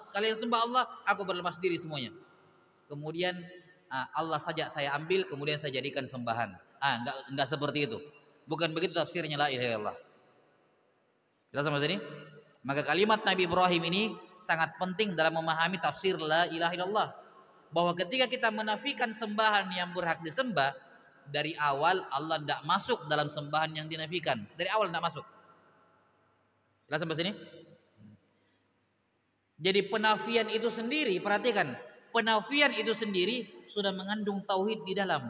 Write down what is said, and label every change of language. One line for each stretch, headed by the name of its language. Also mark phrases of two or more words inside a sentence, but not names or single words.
Indonesian: Kalian sembah Allah, aku berlepas diri semuanya. Kemudian Allah saja saya ambil, kemudian saya jadikan sembahan. Enggak seperti itu. Bukan begitu tafsirnya
Arabic: لا إله إلا الله.
Indonesian: Jelas sama sini? Maka kalimat Nabi Ibrahim ini sangat penting dalam memahami tafsir
Arabic: لا إله إلا الله.
Indonesian: Bahwa ketika kita menafikan sembahan yang berhak disembah, dari awal Allah tidak masuk dalam sembahan yang dinafikan. Dari awal tidak masuk. Jelas sampai sini? Jadi penafian itu sendiri, perhatikan, penafian itu sendiri sudah mengandung tauhid di dalam.